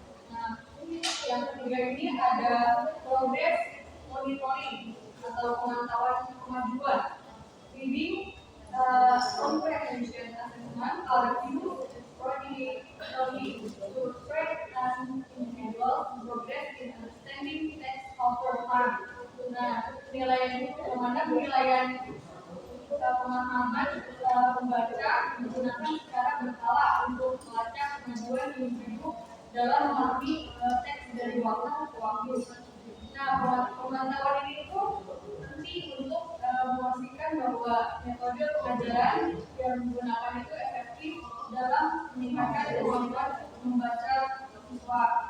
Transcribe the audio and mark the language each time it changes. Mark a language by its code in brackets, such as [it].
[id] Nah, yang ketiga ini ada progress monitoring atau pemantauan kemajuan. [en] Reading comprehension assessment are used periodically to track an individual's progress in understanding text over time. [id] Nah, penilaian pemahaman membaca digunakan secara berkala untuk melacak kemajuan individu dalam memahami teks dari waktu ke waktu. Nah, pemantauan ini itu penting untuk memastikan bahwa metode pengajaran yang digunakan itu efektif dalam meningkatkan kemampuan membaca siswa.